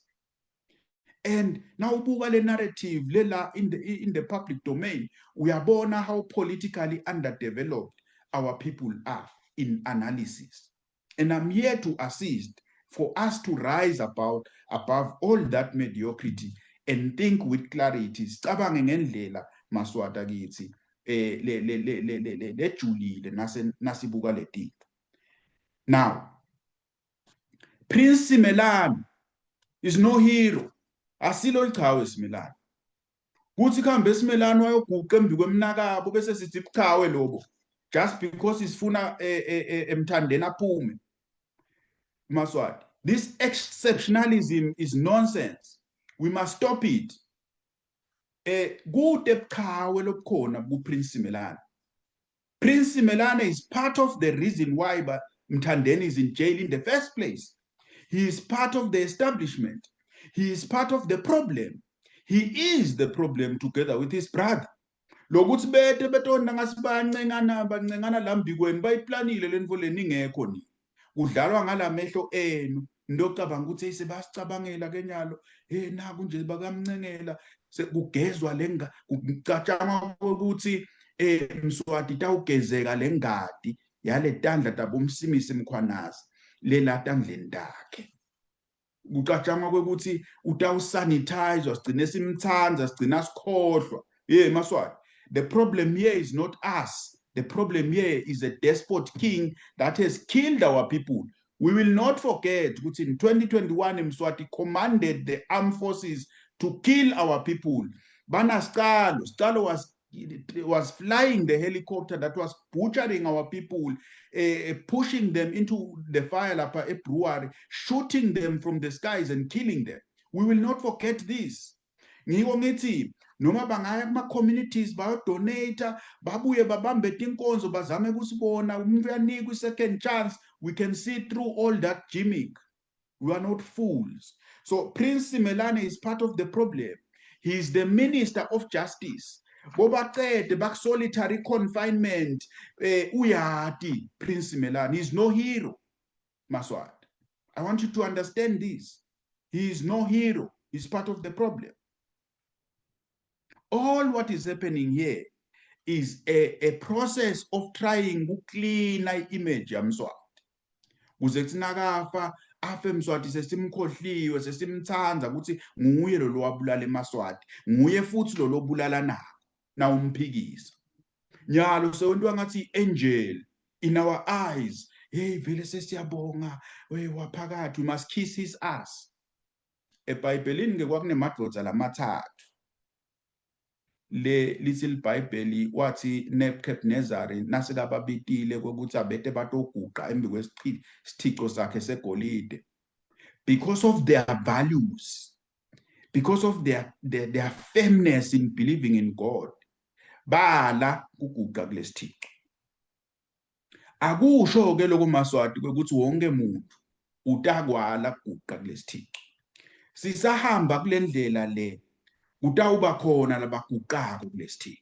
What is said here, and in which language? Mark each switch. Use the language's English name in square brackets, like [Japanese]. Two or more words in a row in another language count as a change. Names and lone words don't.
[English] And now the narrative in the public domain, we are born how politically underdeveloped our people are in analysis. And I'm here to assist for us to rise above all that mediocrity and think with clarity. [Swati] Sicabange ngendlela Maswata kithi lejulile nasibuka letinto. [English] Now, Prince Simelane is no hero. [Swati] Asilo lichawe Simelane. Kuthi kuhambe Simelane wayoguqa embi kwemnakabo bese sithi buchawe lobo [English] just because [Swati] isifuna emthandeni aphume. [English] Maswati, this exceptionalism is nonsense. We must stop it. [Swati] Kude buchawe lobukhona kuPrince Simelane. [English] Prince Simelane is part of the reason why Mthandeni is in jail in the first place. He is part of the establishment. He is part of the problem. He is the problem together with his brother. [Swati] Lokuthi bete betona ngasibancengana lambikweni bayiplanile lento leningekho ni. Kudlalwa ngalamehlo enu. Ndocabanga ukuthi sebasicabangela kenyalo naku nje bakamncengela sekugezwa lenga kucatshanga ukuthi Mswati tawugezeka lengadi yale tandla tabomsimisi Mkhwanazi lela tandleni takhe. Kucatshanga ukuthi utawusanitize sigcine simthanza sigcina sikhohlwa. [English] Maswati, the problem here is not us. The problem here is a despot king that has killed our people. We will not forget that in 2021, Mswati commanded the armed forces to kill our people. Bana Skalo was flying the helicopter that was butchering our people, pushing them into the fire at Brewery, shooting them from the skies and killing them. We will not forget this. [Swati] Noma bangaya kuma-communities bayodonate babuye babambe tinkonzo bazame kusibona umuntu uyanikwa i-second chance. [English] We can see through all that gimmick. We are not fools. So Prince Simelane is part of the problem. He is the Minister of Justice. [Swati] Bobaqede bak [English] solitary confinement [Swati] uyati Prince Simelane. [English] He is no hero. Maswat, I want you to understand this. He is no hero. He is part of the problem. All what is happening here is a process of trying to clean the image ya Mswati. [Swati] Kuze kuthi nakafa afe Mswati sesimkhohliwe sesimthanza ukuthi nguye lo wabulala eMaswati, nguye futhi lo lobulala na umphikisa. Nyalo sewentwa ngathi [English] angel in our eyes. [Swati] Hey vele sesiyabonga waphakathi, [English] we must kiss his ass. [Swati] eBhayibhelini ke kwakunemadvodza lamathathu. [English] Little Bible [Swati] wathi Nebuchadnezzar nasekababitile kokuthi abete batoguqa embi kwesithixo sakhe segolide, [English] because of their values, because of their firmness in believing in God, [Swati] bala kuguqa kulesithixo. Akusho ke lokho Maswati ukuthi wonke umuntu utakwala kuguqa kulesithixo. Sisahamba kule ndlela le kutawuba khona labaguqako kulesithixo.